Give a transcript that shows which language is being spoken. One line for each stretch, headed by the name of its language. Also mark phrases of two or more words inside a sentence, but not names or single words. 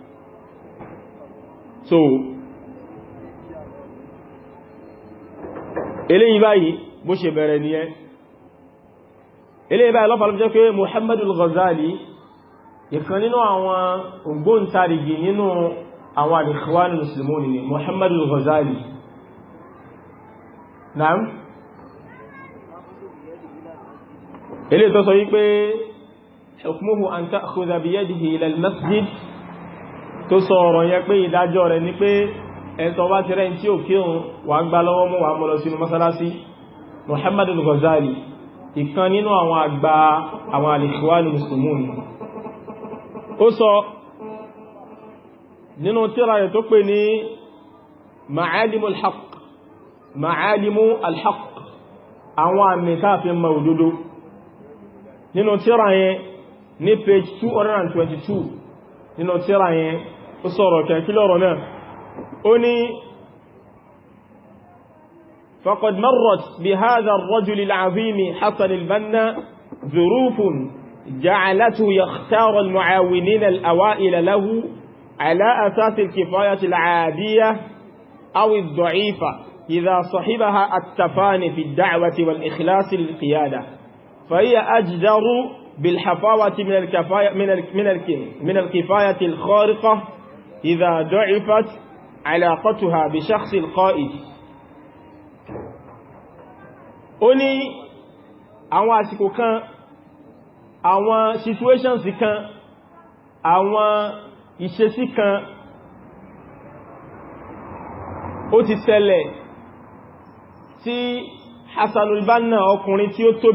Yoruba: so eléyìí báyìí bó ṣe bẹ̀rẹ̀ nìyẹn eléyìí báyìí lọ́pàá ló jẹ́ pé Muhammadul Ghazali ìkan nínú àwọn ògbóǹtarìgì nínú àwọn al-Ikhwanul Muslimun ni Muhammadul Ghazali naam eléyìí tó sọ wípé
Arabic: حكمه أن تأخذ بيده إلى المسجد
Yoruba: tó sọ ọ̀rọ̀ yẹn pé ìdájọ́ rẹ̀ ni pé ẹ̀tọ́ bá ti rẹ̀ tí ò kírun wà ń gbá lọ́wọ́ mú wà mọ́ lọ sínú mọ́sálásí Muhammadul Ghazali ìkan nínú àwọn àgbà àwọn al-Ikhwanul Muslimun ó sọ nínú tírà rẹ̀ tó pè ní Ma'alimu al-Haqq àwọn àmì káàfin ma òdodo nínú tírà yẹn ní page 222 nínú tírà yẹn ó sọ̀rọ̀ kẹ́kí lọ́rọ̀ náà ó ní
Arabic: فقد مرت بهذا الرجل العظيم حسن البنا ظروف جعلته يختار المعاونين الأوائل له على أساس الكفاية العادية أو الضعيفة إذا صحبها التفاني في الدعوة والإخلاص للقيادة، فهي أجدر بالحفاوة من الكفاية الخارقة إذا ضعفت علاقتها بشخص القائد.
Yoruba: ó ní àwọn àsìkò kan, àwọn situations kan, àwọn ìṣesí kan ó ti ṣẹlẹ̀ tí Hassanul Banna ọkùnrin tí